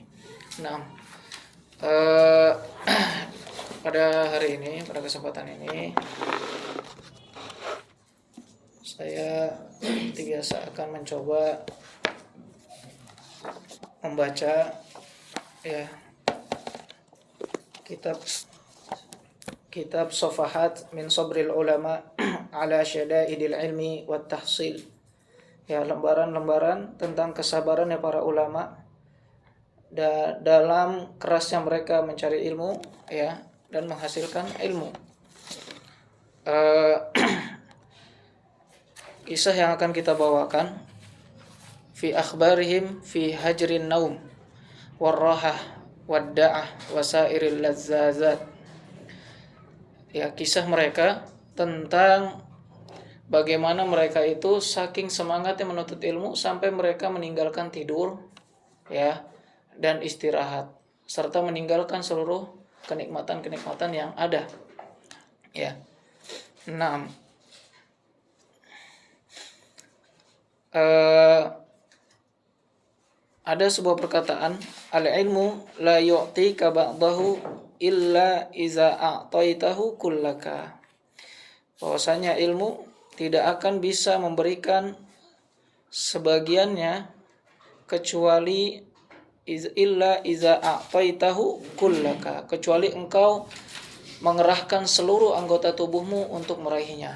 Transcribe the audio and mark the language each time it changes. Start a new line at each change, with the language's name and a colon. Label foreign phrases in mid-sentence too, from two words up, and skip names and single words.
Indonesian: Nah, pada hari ini, pada kesempatan ini, saya biasa akan mencoba membaca, ya, kitab Safahat min Sabril Ulama ala Syada'idil Ilmi wat Tahsil. Ya, lembaran-lembaran tentang kesabarannya para ulama dalam kerasnya mereka mencari ilmu, ya, dan menghasilkan ilmu. Kisah yang akan kita bawakan
Arabic: في أخبارهم في هجر النوم والراحة والدعة وسائر اللذات.
Indonesian: Ya, kisah mereka tentang bagaimana mereka itu saking semangatnya menuntut ilmu sampai mereka meninggalkan tidur, ya, dan istirahat serta meninggalkan seluruh kenikmatan-kenikmatan yang ada, ya. 6. Ada sebuah perkataan,
Arabic: العلم لا يعطيك بعضه إلا إذا أعطيته كلك.
Indonesian: Bahwasanya ilmu tidak akan bisa memberikan sebagiannya kecuali
Arabic: إلا إذا أعطيته كلك,
Indonesian: kecuali engkau mengerahkan seluruh anggota tubuhmu untuk meraihnya.